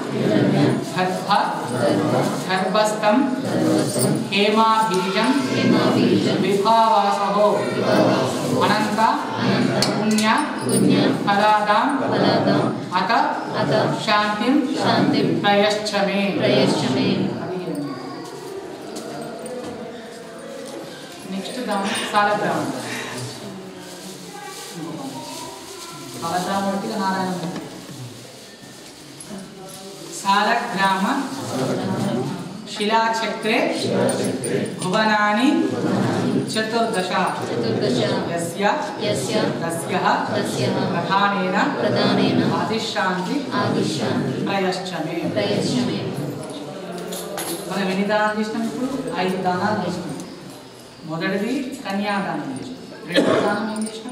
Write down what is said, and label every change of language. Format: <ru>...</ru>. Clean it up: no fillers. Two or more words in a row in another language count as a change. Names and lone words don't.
<sa>గర్భస్థం హేమాబీజం విభావాసహో అనంత పుణ్య ఫలాదాం అత శాంతిం ప్రయశ్చ మే</sa> <te>నెక్స్ట్ దానం సాలగ్రామం సాలగ్రామం అంటే నారాయణ</te> <sa>सालग्राम शिलाचक्रे भुवनानि चतुर्दश यस्य तस्यः प्रधानेन आदिशान्ति प्रयश्च मे</sa> <te>మనం ఎన్ని దానాలు చేసినాం ఇప్పుడు 5 దానాలు చేసినాం మొదటిది కన్యాదానం చేసినాం రెండో దానం ఏం చేసినాం</te>